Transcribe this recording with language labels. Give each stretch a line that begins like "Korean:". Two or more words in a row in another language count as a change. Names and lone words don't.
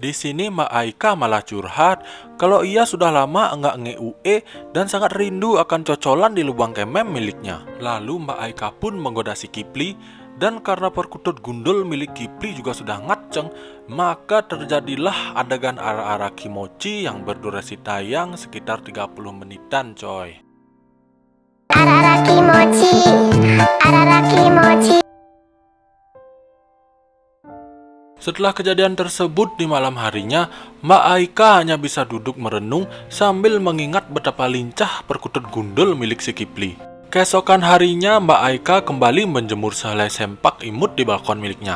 Indonesian: Di sini Mbak Aika malah curhat kalau ia sudah lama enggak nge-UE dan sangat rindu akan cocolan di lubang kemem miliknya. Lalu Mbak Aika pun menggoda si Kipli, dan karena perkutut gundul milik Kipli juga sudah ngaceng, maka terjadilah adegan
Japanese: ara-ara kimochi
Indonesian: yang berdurasi tayang sekitar 30 menitan coy.
Japanese: Arara kimochi, arara kimochi.
Indonesian: Setelah kejadian tersebut di malam harinya, Mbak Aika hanya bisa duduk merenung sambil mengingat betapa lincah perkutut gundul milik si Kipli. Keesokan harinya, Mbak Aika kembali menjemur sehelai sempak imut di balkon miliknya.